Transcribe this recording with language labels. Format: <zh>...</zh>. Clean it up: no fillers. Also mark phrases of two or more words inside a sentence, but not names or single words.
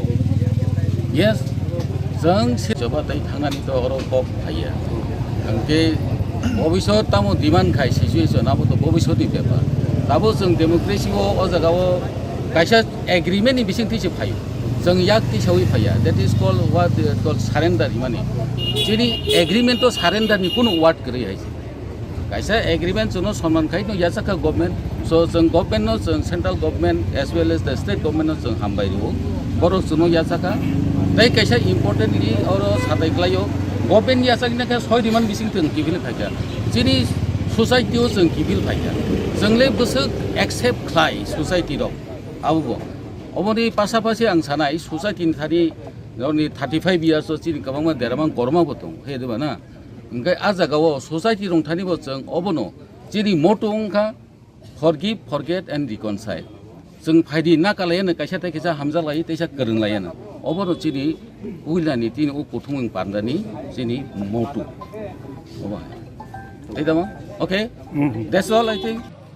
<trp>yes jeng soba tai thangani to oro kok khaya angkai bobisot tamo demand khai situation abo to bobisot ni bepa tabo jeng democracy o jagao kaisa agreement ni bising ti phayo jeng yak ti sawi phaya</trp> <en>that is called what called surrender</en> <trp>mane jeni agreement to surrender ni kuno word kari hai kaisa agreement jono saman khai no yasaka government so jeng government no jeng</trp> <en>central government as well as the state government</en> <trp>no jeng hambai ro boro jono yasaka dai kaisa importantly oro sadai klayo government yasaka na ka 6 diman bising teng kibil phaya jeni society o jeng kibil phaya jengle busuk accept khlai society ro abu oboni pasapasi ang sanai society thari noni 35 years so chini kabangma deramang korma botong he deba na ingkai ajagao society rong thani bo jeng obono chini motong kha</trp> <en>forgive forget and reconcile</en> <trp>jeng phaidi na kalayana kaisa ta kaisa hamja lai teisa korong layana obono chini uilani tin u puthung pandani chini motu oba edama</trp> <en>okay that's all I think</en>